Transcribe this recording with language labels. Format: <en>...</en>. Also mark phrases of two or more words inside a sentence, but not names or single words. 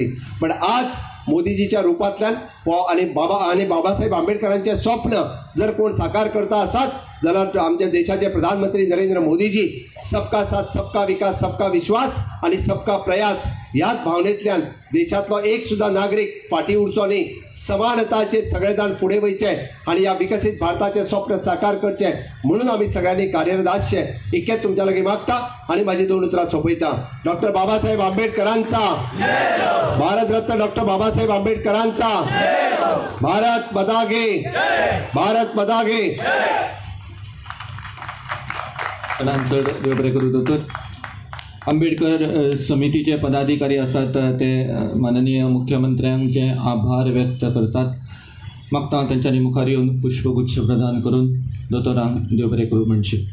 <kok>पण आज मोदीजीच्या रुपांतल्यान आनी बाबासाहेब आंबेडकरांचें स्वप्न जर कोण साकार करता आसात जाल्यार आमच्या देशाचे प्रधानमंत्री नरेंद्र मोदीजी</kok> <hi>सबका साथ सबका विकास सबका विश्वास आणि सबका प्रयास</hi> <kok>ह्याच भावनेंतल्यान देशातलो एक सुद्धा नागरीक फाटी उरचो न्ही, समानताचेर सगळे जाण फुडें वयचे आणि ह्या विकसीत भारताचें स्वप्न साकार करचें म्हणून आमी सगळ्यांनी कार्यरत आसचे इतकेंच तुमच्या लागीं मागता आणि माझी 2 उतरां सोंपयता.</kok> <hi>डॉक्टर बाबासाहेब आंबेडकरांचा, भारतरत्न डॉक्टर बाबासाहेब आंबेडकरांचा, भारत माता की, भारत माता की.</hi> <kok>चड देव बरें करूं. दोतोर आंबेडकर समितीचे पदाधिकारी असतात ते माननीय मुख्यमंत्र्यांचे आभार व्यक्त करतात. मागता त्यांच्यानी मुखार येवन पुष्पगुच्छ प्रदान करून दोतोरांक देव बरें करूं म्हणचे.</kok>